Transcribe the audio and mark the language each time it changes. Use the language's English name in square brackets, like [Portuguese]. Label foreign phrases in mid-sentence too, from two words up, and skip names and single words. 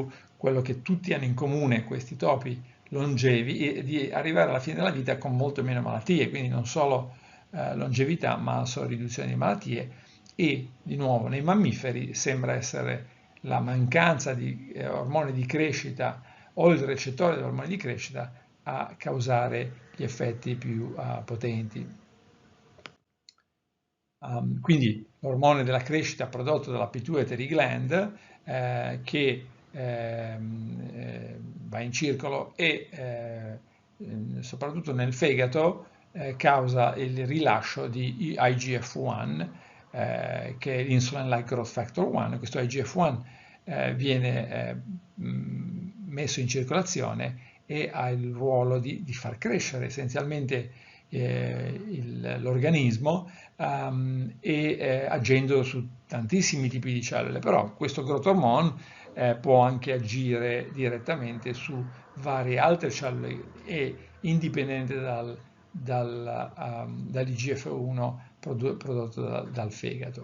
[Italian] Quello che tutti hanno in comune questi topi longevi è di arrivare alla fine della vita con molto meno malattie, quindi non solo longevità ma solo riduzione di malattie, e di nuovo nei mammiferi sembra essere la mancanza di ormoni di crescita o il recettore dell'ormone di crescita a causare gli effetti più potenti. Quindi l'ormone della crescita prodotto dalla [English] pituitary gland [Italian] che va in circolo e soprattutto nel fegato causa il rilascio di IGF-1 che è l' [English] Insulin-like growth factor 1. [Italian] Questo IGF-1 viene messo in circolazione e ha il ruolo di far crescere essenzialmente l'organismo agendo su tantissimi tipi di cellule, però questo [English] growth hormone [Italian] può anche agire direttamente su varie altre cellule e indipendente dall'IGF-1 prodotto dal fegato.